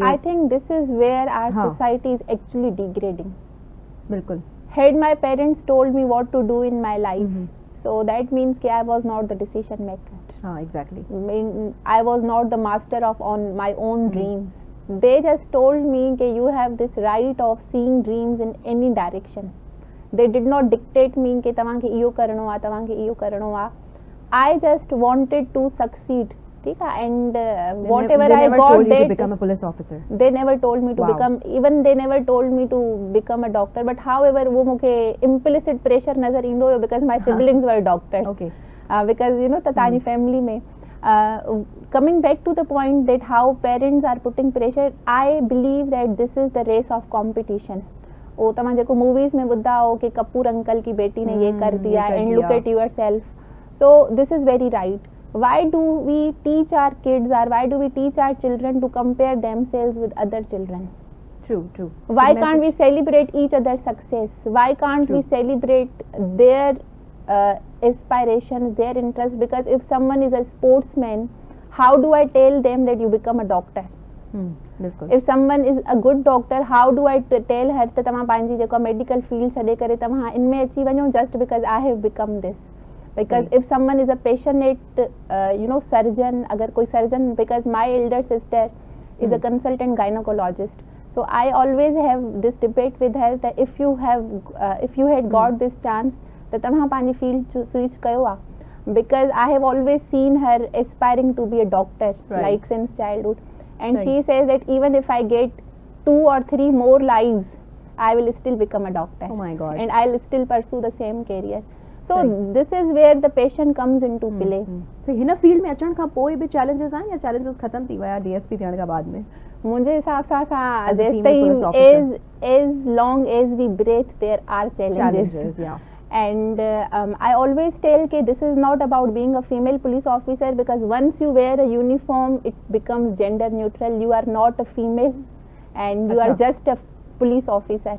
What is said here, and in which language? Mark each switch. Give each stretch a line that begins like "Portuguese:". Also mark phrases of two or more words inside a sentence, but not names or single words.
English: I think this is where our society is actually degrading.
Hindi: बिल्कुल।
English: Had my parents told me what to do in my life, so that means that I was not the decision maker. Exactly. I was not the master of on my own dreams. They just told me that you have this right of seeing dreams in any direction. They did not dictate me
Sindhi: कि तव्हांखे इहो करणो आहे,
English: तव्हांखे इहो करणो आहे. I just wanted to succeed.
Hindi: ठीक है,
English: and whatever I got, they to become a police officer. They never told me to become, even they never told me to become a doctor. But however,
Hindi: वो मुझे
English: implicit pressure
Sindhi: नजर ईंदो हुयो
English: because my siblings were doctors. Okay. Because you know तव्हांजी family में coming back to the point that how parents are putting pressure, I believe that this is the race of competition.
Sindhi: ओ तव्हां जेको मूवीज़ में ॿुधा हो
Hindi: कि कपूर अंकल की बेटी ने ये कर दिया
English: and look at yourself. So this is very right. Why do we teach our kids or why do we teach our children to compare themselves with other children? True. Why can't we celebrate each other's success? Why can't we celebrate their aspirations, their interests? Because if someone is a sportsman, how do I tell them that you become a doctor?
Hindi: बिल्कुल.
English: If someone is a good doctor, how do I tell her that
Sindhi: तव्हां पंहिंजी जेको medical field छॾे करे तव्हां इनमें अची वञो
English: just because I have become this? Because if someone is a passionate surgeon,
Hindi: अगर कोई
English: surgeon, because my elder sister is a consultant gynecologist, so I always have this debate with her that if you had got this chance that
Sindhi: तव्हां पंहिंजी field switch कयो आ,
English: because I have always seen her aspiring to be a doctor, like since childhood. And she says that even if I get 2 or 3 more lives, I will still become a doctor. Oh my God. And I'll still pursue the same career. So this is where the passion comes into play.
Sindhi: So हिन फील्ड में अचण खां पोइ बि challenges आहिनि या challenges खत्म थी विया
English: DSP
Sindhi: थियण खां बाद में? मुंहिंजे हिसाब सां
English: As a
Sindhi: जेसि
English: female police
Sindhi: ताईं
English: officer. as long as we breathe, there are challenges. Yeah. And I always tell that this is not about being a female police officer, because once you wear a uniform, it becomes gender neutral. You are not a female and you are just a police officer.